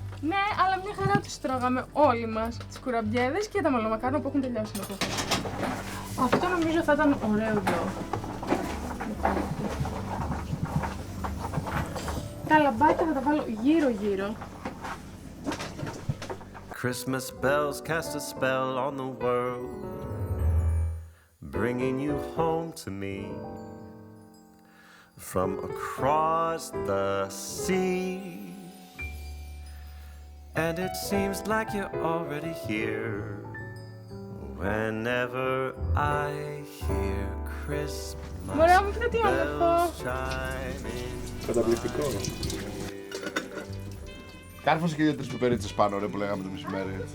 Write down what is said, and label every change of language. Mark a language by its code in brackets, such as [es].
[el] Ναι, αλλά μια χαρά τους τρώγαμε όλοι μας, τις κουραμπιέδες και τα μαλομακάρονα που έχουν τελειώσει να πω. Αυτό νομίζω θα ήταν ωραίο εδώ. Τα λαμπάκια θα τα βάλω γύρω-γύρω. [en] Christmas bells cast a spell on the world, bringing you home to me from across the sea. And it seems like you're already here whenever I hear Christmas [el] Μωρά μου, κοίτα τι όμορφο. [en] bells chiming. [el] Καταπληκτικό. Κάρφωσε και 2-3 πιπερίτσες πάνω, ρε, που λέγαμε το μεσημέρι.